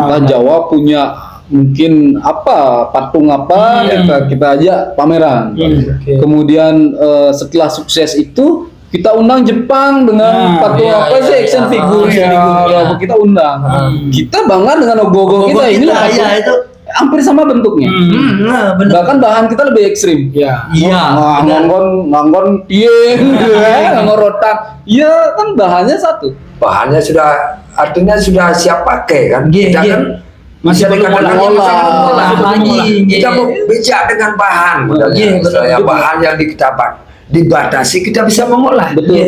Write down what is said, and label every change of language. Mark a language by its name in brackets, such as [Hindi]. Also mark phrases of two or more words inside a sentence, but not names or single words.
[Indonesian] Entah Jawa punya mungkin apa patung apa, kita ajak pameran. Kemudian setelah sukses itu kita undang Jepang dengan patung apa sih, action figure kita undang. Kita bangga dengan logo kita. Inilah itu hampir sama bentuknya. Bahkan bahan kita lebih ekstrim. [Balinese] Nganggon tieng, nganggon rotan. [Indonesian] Iya kan bahannya satu. Bahannya sudah, artinya sudah siap pakai kan? Kita kan masih dikatakan kita mau bijak dengan bahan. Bahan yang dibatasi kita bisa mengolah. Betul.